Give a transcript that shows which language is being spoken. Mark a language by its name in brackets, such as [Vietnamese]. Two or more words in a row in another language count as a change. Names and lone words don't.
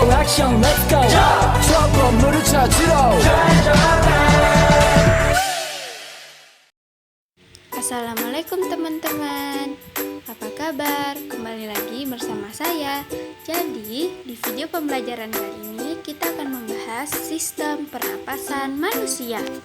[Korean] 액션 [English] let's go [Korean] 저 건물을 찾으러 [Indonesian] Assalamualaikum teman-teman. Apa kabar? Kembali lagi bersama saya. Jadi, di video pembelajaran kali ini kita akan membahas sistem pernapasan manusia.